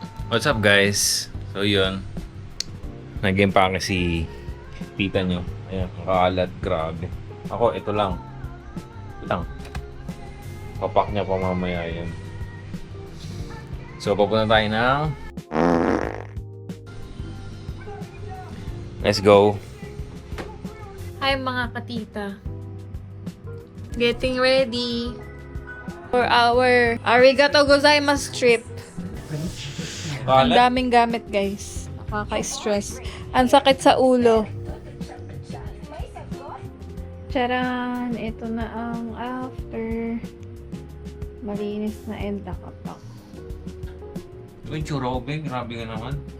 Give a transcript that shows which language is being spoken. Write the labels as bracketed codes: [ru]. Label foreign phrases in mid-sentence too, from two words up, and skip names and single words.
[en] What's up guys? [tl] So yun, nag-impake si tita nyo. Ayan, kakalat, grabe. Ako, ito lang. Papak niya pa mamaya yan. So papunta tayo ng... [en] Let's go. Hi [tl] mga katita. [en] Getting ready for our [ja] ありがとうございます [en] trip. [tl] Ang daming gamit guys. Nakaka-stress. Ang sakit sa ulo. Charan! Ito na ang after. Malinis na and nakapak. Uy, churobing. Grabe ka naman.